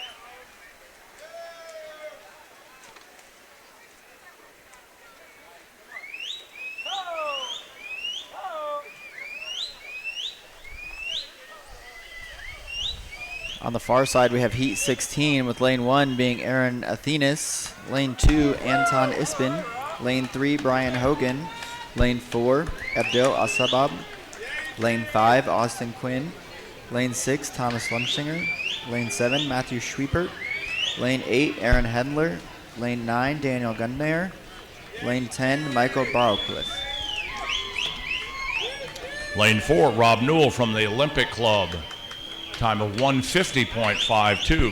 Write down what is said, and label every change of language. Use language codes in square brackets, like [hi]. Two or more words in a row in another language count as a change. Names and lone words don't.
[en] On the far side, we have Heat 16 with lane 1 being Aaron Athenas, lane 2 Anton Ispin, lane 3 Brian Hogan, lane 4 Abdel Asabab, lane 5 Austin Quinn, lane 6 Thomas Lumsinger, lane 7 Matthew Schwiepert, lane 8 Aaron Hedler, lane 9 Daniel Gundner, lane 10 Michael Barrowcliffe. Lane 4, Rob Newell from the Olympic Club. Time of 150.52.